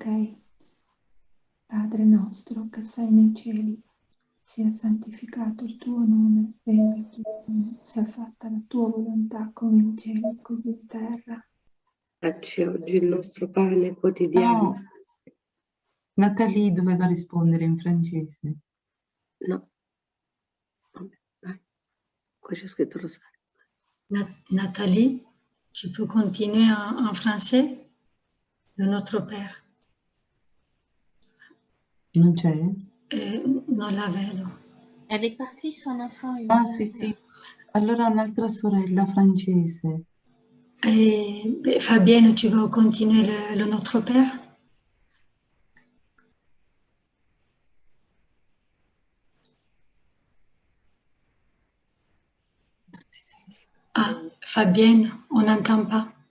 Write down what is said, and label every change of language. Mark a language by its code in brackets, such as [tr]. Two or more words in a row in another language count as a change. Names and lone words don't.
[it] Padre nostro che sei nei cieli, sia santificato il tuo nome, venga il tuo regno, sia fatta la tua volontà come in cielo così in terra. Dacci oggi il nostro pane quotidiano. No, Natalie doveva rispondere in francese. No. Vabbè, dai. Qua c'è scritto lo sai. [fr] Nathalie, tu peux continuer en français? Le Notre Père. [it] Non c'è? Non la vedo. [fr] Elle est partie, son enfant. [it] Ah, sì. Allora un'altra sorella francese. [fr] Fabienne, tu veux continuer le Notre Père? Ah, Fabienne, on n'entend pas.